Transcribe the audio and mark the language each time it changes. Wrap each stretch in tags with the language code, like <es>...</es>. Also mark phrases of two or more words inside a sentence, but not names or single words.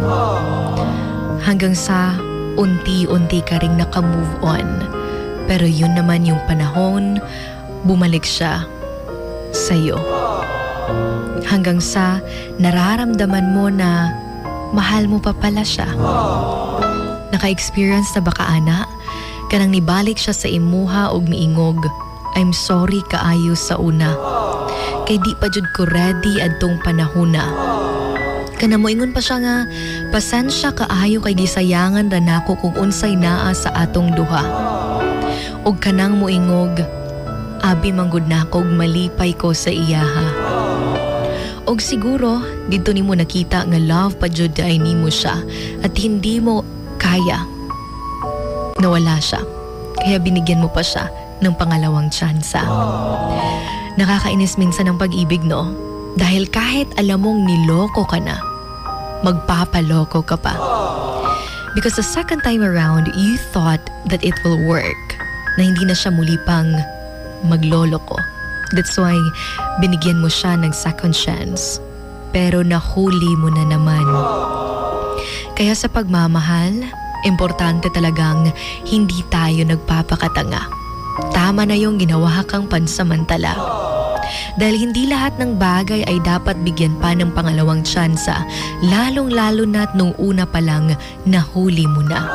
<tl>Hanggang sa unti-unti ka ring naka-move on. Pero yun naman yung panahon, bumalik siya sa'yo. Hanggang sa nararamdaman mo na mahal mo pa pala siya.</tl> <ceb>Naka-experience na baka ana, kanang nibalik siya sa imuha og miingog,</ceb> <en>I'm sorry</en> <ceb>kaayo sa una. Kay di pa jud ko ready adtong panahona. Kana moingon pa siya nga, pasensya kaayo kay gisayangan ra nako kung unsay naa sa atong duha. Og kanang moingog, abi manggod nako og malipay ko sa iyaha. Og siguro dito nimo nakita nga love pa jud ay nimo siya</ceb> <tl>at hindi mo kaya nawala siya. Kaya binigyan mo pa siya ng pangalawang tsansa. Nakakainis minsan ang pag-ibig, no? Dahil kahit alam mong niloko ka na, magpapaloko ka pa.</tl> <en>Because the second time around, you thought that it will work,</en> <tl>na hindi na siya muli pang magloloko.</tl> <en>That's why</en> <tl>binigyan mo siya ng</tl> <en>second chance.</en> <tl>Pero nahuli mo na naman. Kaya sa pagmamahal, importante talagang hindi tayo nagpapakatanga. Tama na yung ginawa kang pansamantala. Dahil hindi lahat ng bagay ay dapat bigyan pa ng pangalawang tsansa, lalong-lalo na't nung una pa lang nahuli mo na.</tl>